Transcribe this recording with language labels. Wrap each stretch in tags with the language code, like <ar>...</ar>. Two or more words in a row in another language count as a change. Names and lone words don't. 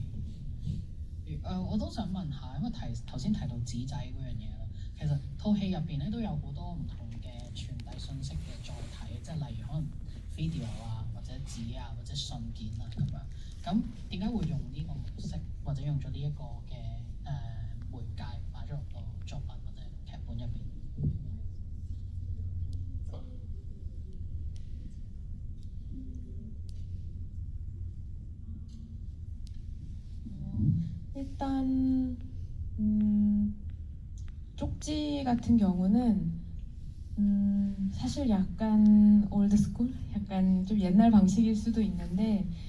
<yue>我都想問下，因為頭先提到紙仔嗰樣嘢啦，其實套戲入邊咧都有好多唔同嘅傳遞信息嘅載體，即係例如可能 video 啊，或者紙啊，或者信件啊咁樣。咁點解會用呢個模式，或者用咗呢一個嘅媒介擺咗入個作品或者劇本入邊？</yue> <ko>일단 쪽지 같은 경우는 사실 약간 올드스쿨, 약간 좀 옛날 방식일 수도 있는데</ko>